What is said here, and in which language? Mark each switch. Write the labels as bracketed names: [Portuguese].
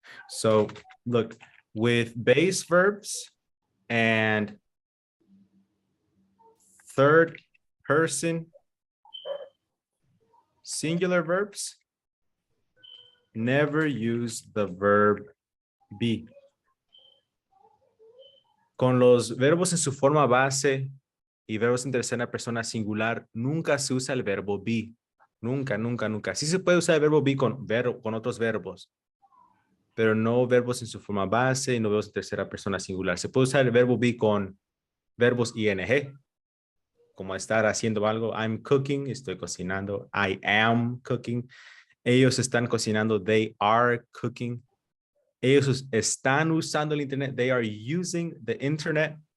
[English] So look, with base verbs and third person singular verbs, never use the verb be. [Spanish] Con los verbos en su forma base y verbos en tercera persona singular, nunca se usa el verbo be. Nunca. Sí se puede usar el verbo be con otros verbos, pero no verbos en su forma base y no verbos en tercera persona singular. Se puede usar el verbo be con verbos ing, como estar haciendo algo. [English] I'm cooking, [Spanish] estoy cocinando. [English] I am cooking. [Spanish] Ellos están cocinando. [English] They are cooking. [Spanish] Ellos están usando el internet. [English] They are using the internet.